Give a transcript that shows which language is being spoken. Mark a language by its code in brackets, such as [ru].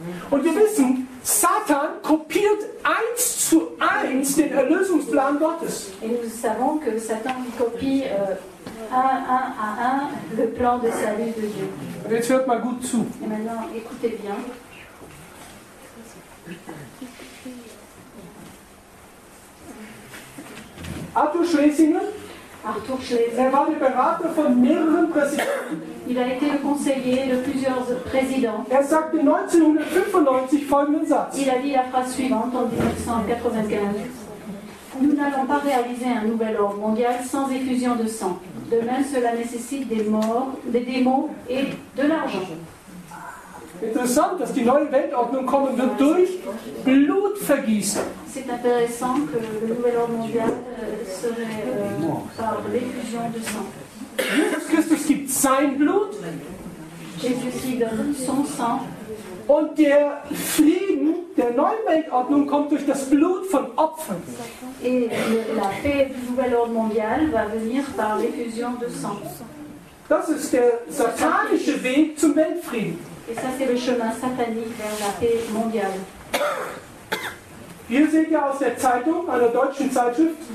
[de] Und wir wissen, Satan kopiert 1:1 den Erlösungsplan Gottes. [fr] Et nous savons que Satan copie un à un le plan de salut de Dieu. [de] Und jetzt hört mal gut zu. [fr] Et maintenant, écoutez bien. [de] Arthur Schlesinger, war der Berater von mehreren Präsidenten. [fr] Il a été le conseiller de plusieurs présidents. [de] Sagte 1995 folgenden Satz. [fr] Il a dit la phrase suivante en 1995. Nous n'allons pas réaliser un nouvel ordre mondial sans effusion de sang. De même, cela nécessite des morts, des démons et de l'argent. [de] Interessant, dass die neue Weltordnung kommen wird durch Blutvergießen. [fr] C'est intéressant que le nouvel ordre mondial serait par l'effusion de sang. [de] Jesus Christus gibt sein Blut. [fr] Jésus donne son sang. [de] Und der Frieden der neuen Weltordnung kommt durch das Blut von Opfern. [fr] Et la paix du nouvel ordre mondial va venir par l'effusion de sang. [de] Das ist der satanische Weg zum Weltfrieden. [fr] Et ça, c'est le chemin satanique vers la paix mondiale. [de] Hier seht ihr aus der Zeitung, einer deutschen Zeitschrift.